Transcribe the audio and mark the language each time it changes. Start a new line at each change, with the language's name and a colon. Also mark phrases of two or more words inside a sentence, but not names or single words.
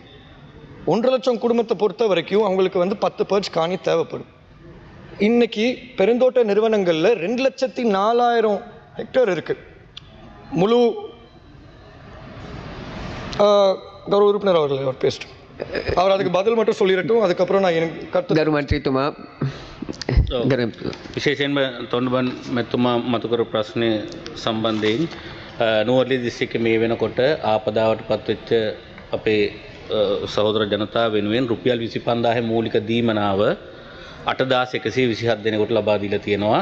Tamil: 1.5 லட்சம் குடும்பத்தை பொறுத்த வரைக்கும் அவங்களுக்கு வந்து 10 பர்ச் காணி தேவைப்படும். இன்னைக்கு பெருந்தோட்ட நிறுவனங்களில் 2,04,000 ஹெக்டேர் இருக்குது. முழு கௌரவ உறுப்பினர் அவர் பேசிட்டு அவர் அதுக்கு பதில் மட்டும் சொல்லிடட்டும், அதுக்கப்புறம் நான் எனக்கு கருத்து.
Sinhala: ගරුමන්ත්‍රීතුමා විශේෂයෙන්ම තොණ්ඩුබන් මෙතුමා මතු කර ප්‍රශ්නය සම්බන්ධයෙන් නුවරඑළිය දිස්ත්‍රික්කයේ මේ වෙනකොට ආපදාවට පත්වෙච්ච අපේ සහෝදර ජනතාව වෙනුවෙන් රුපියල් 25000 මූලික දීමනාව 8127 දෙනෙකුට ලබා දීලා තියෙනවා.